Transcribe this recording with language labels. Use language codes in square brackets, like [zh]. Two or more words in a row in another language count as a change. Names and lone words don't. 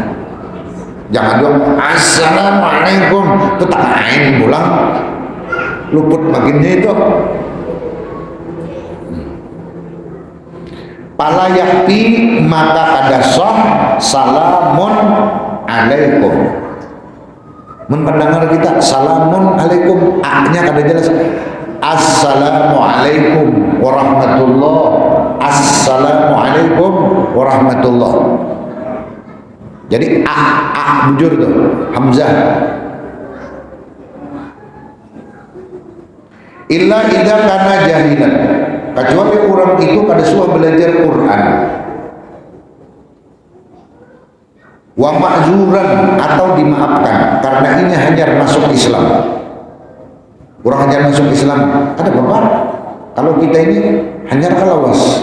[bjn] Jangan dong assalamualaikum itu tak main pulang, luput baginnya itu. Pala yakti, maka kada sah [ar] سلام عليكم. [id] Mendengar kita [ar] سلام عليكم, [bjn] a-nya kada jelas. [ar] السلام عليكم ورحمة الله. السلام عليكم ورحمة الله. [bjn] Jadi a bujur tuh, hamzah. [ar] إلا إذا كان جاهلا, [bjn] kecuali orang itu kada suah belajar Quran. [ar] ومعذورا, [id] atau dimaafkan karena ini hanya masuk Islam. Orang hanya masuk Islam, ada apa? [bjn] Kalau kita ini hanya kalawas.